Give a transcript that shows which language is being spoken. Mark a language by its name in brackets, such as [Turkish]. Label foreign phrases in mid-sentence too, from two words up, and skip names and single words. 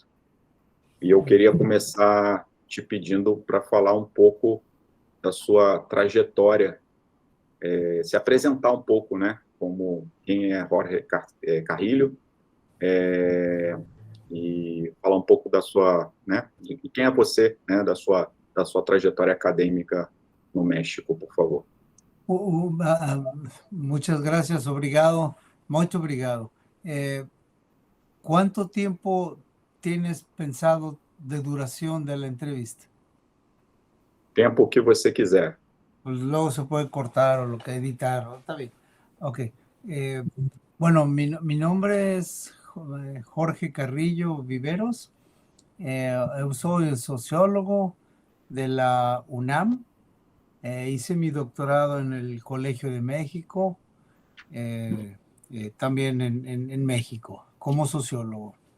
[Portuguese] E eu queria começar te pedindo para falar um pouco da sua trajetória, se apresentar um pouco, né, como quem é Jorge Carrillo, e falar um pouco da sua, né, de quem é você, né, da sua trajetória acadêmica no México, por favor. [Spanish] Muchas gracias, [Portuguese] obrigado, muito obrigado. [Spanish] ¿Cuánto tiempo tienes pensado de duración de la entrevista? [Portuguese] Tempo que você quiser. [Spanish] Pues luego se puede cortar o lo que editar, ¿no? Está bien. Ok. Bueno, mi nombre es Jorge Carrillo Viveros. Yo soy sociólogo de la UNAM. Hice mi doctorado en el Colegio de México, también en México, como sociólogo.